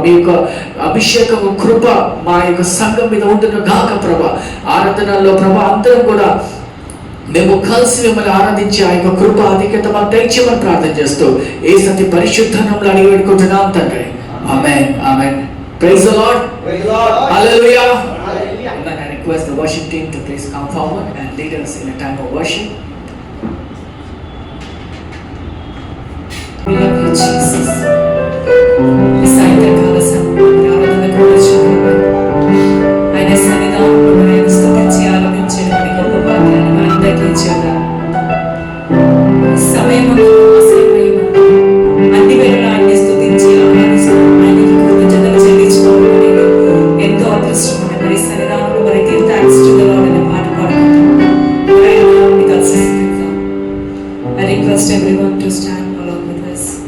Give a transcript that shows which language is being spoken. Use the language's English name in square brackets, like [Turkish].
[Telugu] మీ యొక్క అభిషేకము కృప మా యొక్క సంఘం మీద ఉంటున్న గాక ప్రభా. ఆరాధనలో ప్రభా అందరం కూడా మేము కలిసి మిమ్మల్ని ఆరాధించి ఆ యొక్క కృప అధికత మాకు దయచేయమని ప్రార్థన చేస్తూ ఏ సతి పరిశుద్ధ నామములో అడిగి వేడుకుంటున్నాం తండ్రి. [English] ఆమేన్. ఆమేన్. Praise the Lord. Hallelujah. And I request the worship team to please come forward and lead us in a time of worship. We love you, Jesus. [Telugu] సాయంత్రకాల సమయంలో ఆరాధనకు వచ్చాము. ఆయన సన్నిధానంలో ఆయన స్తుతించి ఆరాధించడానికి గొప్ప భాగ్యాన్ని మా అందరికీ ఇచ్చారు. సమయము అసమయము అన్ని వేళలా ఆయన్ని స్తుతించి ఆరాధిస్తూ ఆయనకి కృతజ్ఞతలు చెల్లించుకోవడం అనేది ఎంతో అదృష్టం. మరి సన్నిధానంలో మరి [English] give thanks to the lord [Telugu] అనే పాట పాడుకుంటాం. కలిసి స్తుతిద్దాం. [English] I request everyone to stand along with us.